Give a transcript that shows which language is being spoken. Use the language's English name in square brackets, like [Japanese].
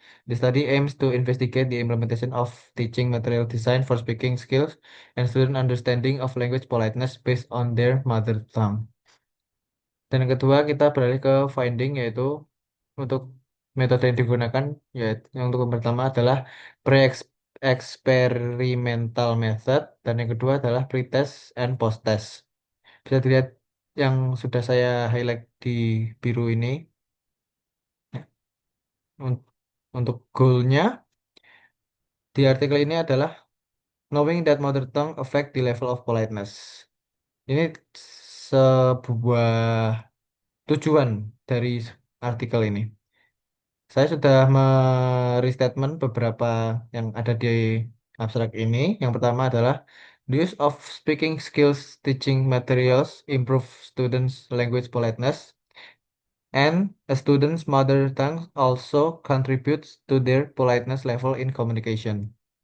[English] The study aims to investigate the implementation of teaching material design for speaking skills and student understanding of language politeness based on their mother tongue. [Indonesian] Dan yang kedua kita beralih ke finding yaitu untuk metode yang digunakan yaitu yang untuk yang pertama adalah pre-experimental method dan yang kedua adalah [English] pre-test and post-test. [Indonesian] Bisa dilihat yang sudah saya highlight di biru ini. Un- Untuk goalnya di artikel ini adalah [English] knowing that mother tongue affect the level of politeness. [Indonesian] Ini sebuah tujuan dari artikel ini. Saya sudah merestatement beberapa yang ada di abstrak ini. Yang pertama adalah [English] the use of speaking skills teaching materials improve students' language politeness, and a student's mother tongue also contributes to their politeness level in communication.